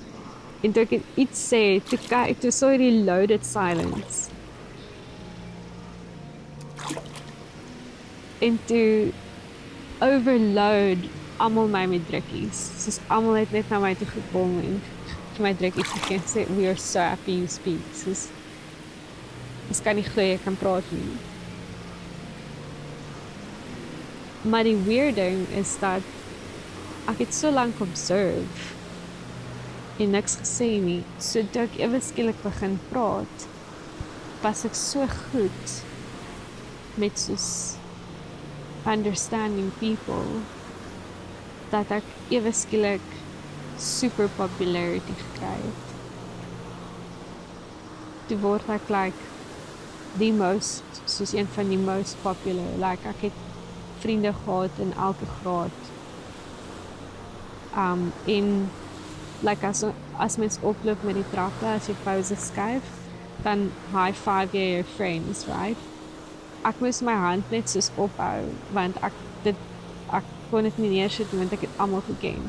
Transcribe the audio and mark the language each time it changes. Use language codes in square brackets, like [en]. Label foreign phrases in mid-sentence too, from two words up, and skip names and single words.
[af] En toe ek iets sê, toe sou die [en] loaded silence. [af] En toe overload almal my met drukkies. Soos almal het net na my toe gekom en vir my drukkies gegee en sê, [en] we are so happy you speak. [af] Soos, ons kan nie glo jy kan praat nie. Maar die weird ding is dat ek het so lank observe en niks gesê nie. So toe ek ewe skielik begin praat, was ek so goed met soos [en] understanding people [af] dat ek ewe skielik [en] super popularity [af] gekry het. Toe word ek die most, soos een van die [en] most popular. [af] Ek het vriende gehad in elke graad. En as mens oploop met die trappe, as jy pause skuif, dan [en] high five [af] jy [en] your friends, [af] right? Ek moes my hand net soos ophou, want ek kon dit nie neersit, want ek het almal geken.